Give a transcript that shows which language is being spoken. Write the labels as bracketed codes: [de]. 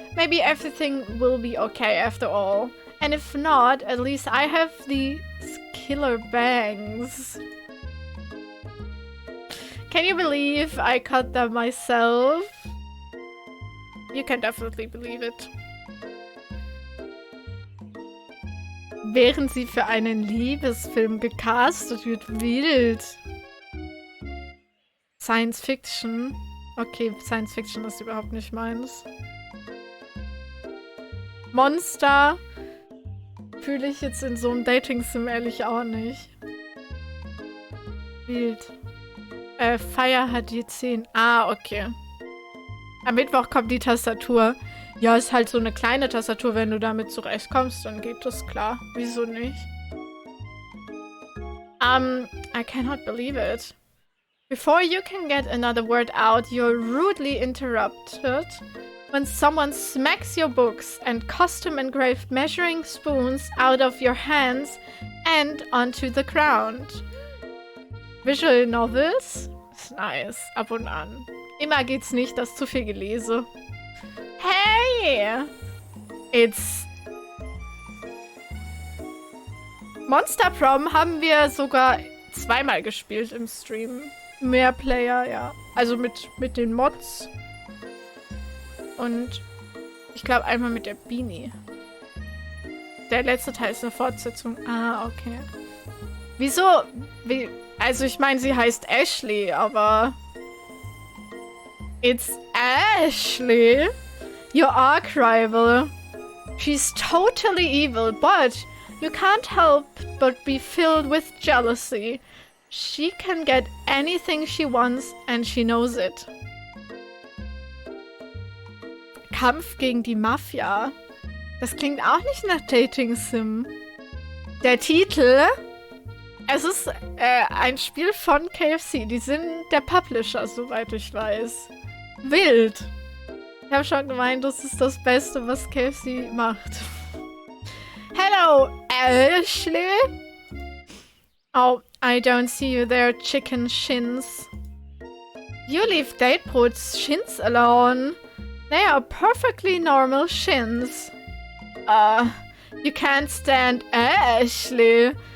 [en] Maybe everything will be okay after all. And if not, at least I have these killer bangs. Can you believe I cut them myself? You can definitely believe it. [de] Während sie für einen Liebesfilm gecastet wird, wild. Science Fiction. Okay, Science Fiction ist überhaupt nicht meins. Monster fühle ich jetzt in so einem Dating-Sim ehrlich auch nicht. Wild. Fire hat die 10. Ah, okay. Am Mittwoch kommt die Tastatur. Ja, ist halt so eine kleine Tastatur. Wenn du damit zurechtkommst, dann geht das klar. Wieso nicht? [en] I cannot believe it. Before you can get another word out, you're rudely interrupted when someone smacks your books and custom-engraved measuring spoons out of your hands and onto the ground. [de] Visual Novels? Ist nice. Ab und an. Immer geht's nicht, dass zu viel gelese. [en] Hey! It's... [de] Monster Prom haben wir sogar zweimal gespielt im Stream. Mehr Player, ja. Also mit den Mods. Und ich glaube einmal mit der Beanie. Der letzte Teil ist eine Fortsetzung. Ah, okay. Wieso? Also ich meine, sie heißt Ashley, aber... [en] It's Ashley, your arch rival. She's totally evil, but you can't help but be filled with jealousy. She can get anything she wants and she knows it. [de] Kampf gegen die Mafia. Das klingt auch nicht nach Dating-Sim. Der Titel... Es ist ein Spiel von KFC. Die sind der Publisher, soweit ich weiß. Wild. Ich habe schon gemeint, das ist das Beste, was KFC macht. [en] Hello, Ashley. Oh, I don't see you there, chicken shins. You leave Datebrot's shins alone. They are perfectly normal shins. You can't stand Ashley.